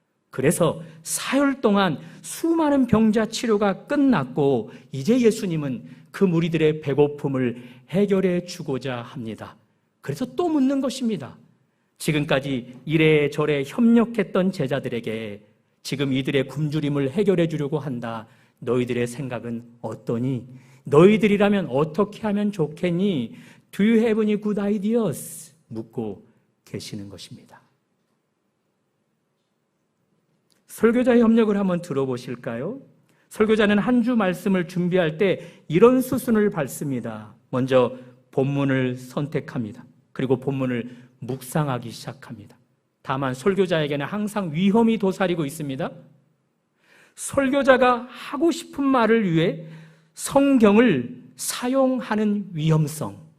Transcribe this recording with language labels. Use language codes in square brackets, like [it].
[ko] 그래서 사흘 동안 수많은 병자 치료가 끝났고 이제 예수님은 그 무리들의 배고픔을 해결해 주고자 합니다. 그래서 또 묻는 것입니다. 지금까지 이래저래 협력했던 제자들에게 지금 이들의 굶주림을 해결해 주려고 한다. 너희들의 생각은 어떠니? 너희들이라면 어떻게 하면 좋겠니? [en] Do you have any good ideas? [ko] 묻고 계시는 것입니다. 설교자의 협력을 한번 들어보실까요? 설교자는 한 주 말씀을 준비할 때 이런 수순을 밟습니다. 먼저 본문을 선택합니다. 그리고 본문을 묵상하기 시작합니다. 다만 설교자에게는 항상 위험이 도사리고 있습니다. 설교자가 하고 싶은 말을 위해 성경을 사용하는 위험성.